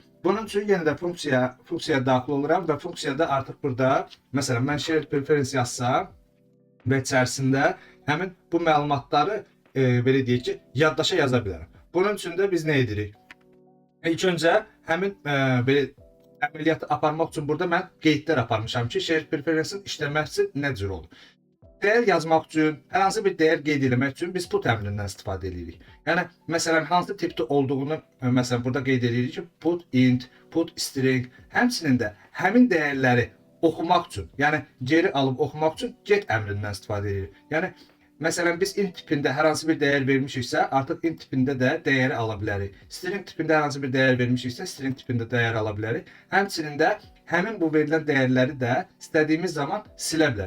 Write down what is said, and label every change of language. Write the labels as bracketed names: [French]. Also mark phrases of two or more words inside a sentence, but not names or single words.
[Azerbaijani] Bunun üçün yenə də funksiyaya daxil oluram və funksiyada artıq burada, məsələn, mən [English] shared preference [Azerbaijani] yazsam və içərisində həmin bu məlumatları belə deyək ki, yaddaşa yaza bilərəm. Bunun üçün də biz nə edirik? İlk öncə həmin belə əməliyyatı aparmaq üçün burada mən qeydlər aparmışam ki, [English] shared preference-in [Azerbaijani] işləməsi nə cür olur? Dəyər yazmaq üçün, hər hansı bir dəyər qeyd etmək üçün biz put əmrindən istifadə edirik. Yəni, məsələn, hansı tipdə olduğunu, məsələn, burada qeyd edirik ki, [English] put int, put string, [Azerbaijani] həmçinin də həmin dəyərləri oxumaq üçün, yəni geri alıb oxumaq üçün get əmrindən istifadə edirik. Yəni, məsələn, biz int tipində hər hansı bir dəyər vermişiksə, artıq int tipində də dəyəri ala bilərik. String tipində hər hansı bir dəyər vermişiksə, string tipində dəyər ala bilərik. Həmçinin də həmin bu verilən dəyərləri də istədiyimiz zaman silə bilərik.